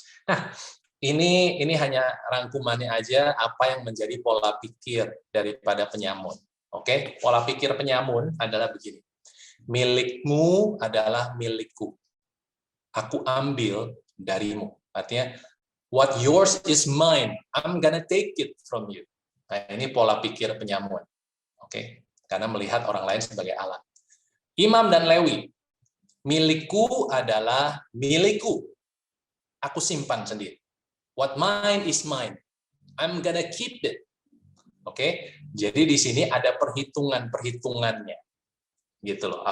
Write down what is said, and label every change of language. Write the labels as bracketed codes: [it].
[id] Nah, ini hanya rangkumannya aja apa yang menjadi pola pikir daripada penyamun. Oke, pola pikir penyamun adalah begini. Milikmu adalah milikku. Aku ambil darimu. Artinya, [en] what yours is mine. I'm gonna take it from you. [id] Nah, ini pola pikir penyamun. Oke, karena melihat orang lain sebagai Allah. Imam dan Lewi, milikku adalah milikku. Aku simpan sendiri. [en] What mine is mine. I'm gonna keep it. [id] Oke, jadi di sini ada perhitungannya, gitu loh.